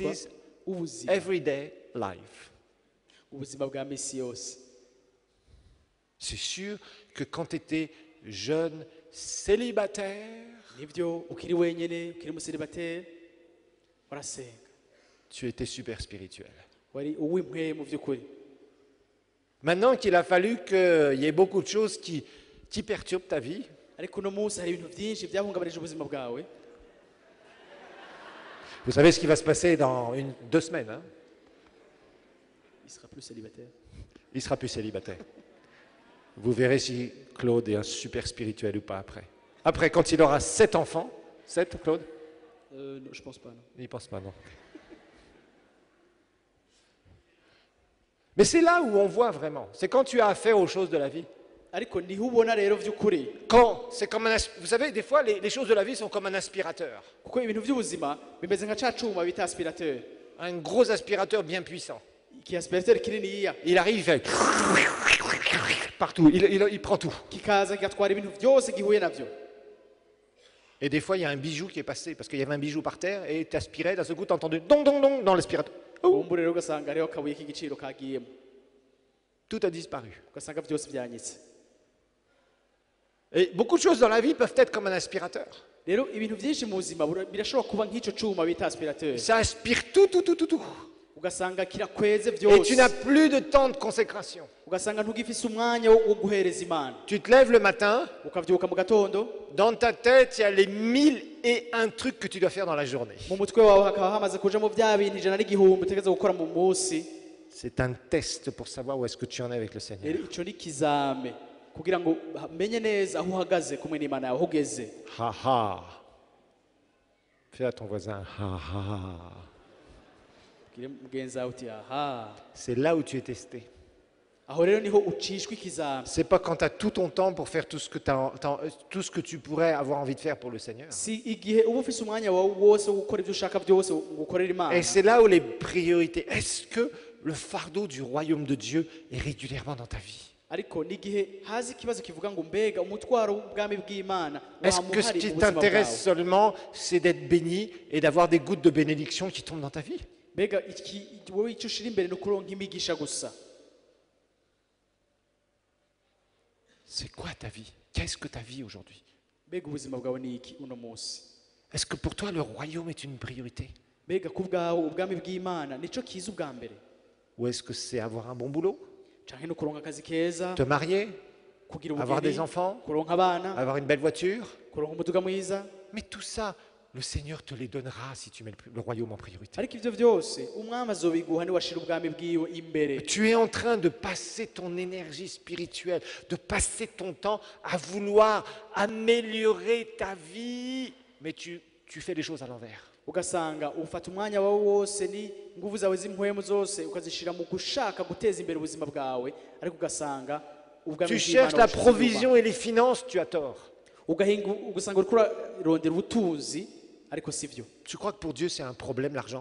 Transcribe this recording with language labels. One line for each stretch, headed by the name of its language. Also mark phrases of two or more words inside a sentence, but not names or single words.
Rundi: Vyitwa
English: is
Rundi: ubuzima.
English: everyday life.
Rundi: Ubuzima bwa misi yose.
French: C'est sûr que quand tu étais jeune célibataire,
Rundi: Nivyo ukiri wenyene, ukiri musiribateri, warasenga.
French: tu étais super spirituel.
Rundi: Wari uw'impwe mu vy'ukuri.
French: Maintenant qu'il a fallu qu'il y ait beaucoup de choses qui perturbent ta vie,
Rundi: Ariko uno munsi hari ibintu vyinshi vyahungabanije ubuzima bwawe.
French: vous savez ce qui va se passer dans 2 semaines. Hein? Il sera plus célibataire. Il sera plus célibataire. Vous verrez si Claude est un super spirituel ou pas après. Après, quand il aura 7 enfants, 7, Claude? Non, je pense pas. Non. Il n'y pense pas, non. Mais c'est là où on voit vraiment. C'est quand tu as affaire aux choses de la vie.
Rundi: Ariko niho ubona rero vy'ukuri.
French: Quand c'est comme vous savez, des fois, les choses de la vie sont comme un aspirateur.
Rundi: Kuko ibintu vy'ubuzima bimeze nka ca cuma bita aspirateur.
French: Un gros aspirateur bien puissant.
Rundi: Iki aspirateur kininiya
French: Il arrive, il fait partout, il prend tout.
Rundi: kikaza kigatwara ibintu vyose gihuye navyo.
French: Et des fois, il y a un bijou qui est passé, parce qu'il y avait un bijou par terre, et tu aspirais, d'un seul coup, tu as entendu dong dong dong dans l'aspirateur.
Rundi: Umbure rero ugasanga hariho akabuye k'igiciro kagiyemo.
French: Tout a disparu.
Rundi: Ugasanga vyose vyanyitse.
French: Et beaucoup de choses dans la vie peuvent être comme un aspirateur.
Rundi: Rero ibintu vyinshi mu buzima birashobora kuba nk'ico cuma bita aspirateur.
French: Ça aspire tout.
Rundi: Ugasanga kirakweze
French: Et tu n'as
Rundi: vyose.
French: plus de temps de consécration.
Rundi: Ugasanga ntugifise umwanya wo guhereza Imana.
French: Tu te lèves le matin,
Rundi: Ukavyuka mu gatondo,
French: dans ta tête, il y a les 1001 trucs que tu dois faire dans la journée.
Rundi: mu mutwe wawe hakaba hamaze kujamo vya bintu ijana n'igihumbi utegereza gukora mu munsi.
French: C'est un test pour savoir où est-ce que tu en es avec le Seigneur.
Rundi: Rero ico ni kizame kugira ngo menye neza aho uhagaze kumwe n'Imana yawe, aho ugeze. Ha ha.
French: Fais à ton voisin, ha ha.
Rundi: Kire mugenzi wawe uti aha.
French: C'est là où tu es testé.
Rundi: Aho rero niho ucishwa ikizame.
French: C'est pas quand tu as tout ton temps pour faire tout ce que tu pourrais avoir envie de faire pour le Seigneur.
Rundi: Si igihe uba ufise umwanya wawe wose wo gukora ibyo ushaka byose ngo ukorere Imana.
French: Et c'est là où les priorités. Est-ce que le fardeau du royaume de Dieu est régulièrement dans ta vie?
Rundi: Ariko n'igihe hazi ikibazo kivuga ngo mbega umutwaro w'ubwami bw'Imana
French: Est-ce que ce
Rundi: wamuhari
French: qui
Rundi: mu buzima
French: t'intéresse
Rundi: bwawe.
French: seulement, c'est d'être béni et d'avoir des gouttes de bénédiction qui tombent dans ta vie?
Rundi: Mbega wowe icyo ushira imbere ni ukuronka imigisha gusa.
French: C'est quoi ta vie? Qu'est-ce que ta vie aujourd'hui?
Rundi: Mbega ubuzima bwawe ni iki uno munsi?
French: Est-ce que pour toi le royaume est une priorité?
Rundi: Mbega ku bwawe ubwami bw'Imana nico kiza ubwa mbere?
French: Ou est-ce que c'est avoir un bon boulot,
Rundi: Canke no kuronka akazi keza,
French: te marier,
Rundi: kugira
French: avoir des
Rundi: ubugeni,
French: enfants,
Rundi: kuronka abana,
French: avoir une belle voiture?
Rundi: kuronka umuduga mwiza?
French: Mais tout ça, le Seigneur te les donnera si tu mets le royaume en priorité.
Rundi: Ariko ivyo vyose umwami azobiguha niwashira ubwami bwiwe imbere.
French: Tu es en train de passer ton énergie spirituelle, de passer ton temps à vouloir améliorer ta vie, mais tu fais les choses à l'envers.
Rundi: Ugasanga ufata umwanya wawe wose ni nguvu zawe z'impwemu zose ukazishira mu gushaka guteza imbere ubuzima bwawe, ariko ugasanga ubwami
French: Tu cherches la provision et les finances, tu as tort.
Rundi: ugasanga uriko urarondera ubutunzi ariko sivyo.
French: Tu crois que pour Dieu c'est un problème l'argent?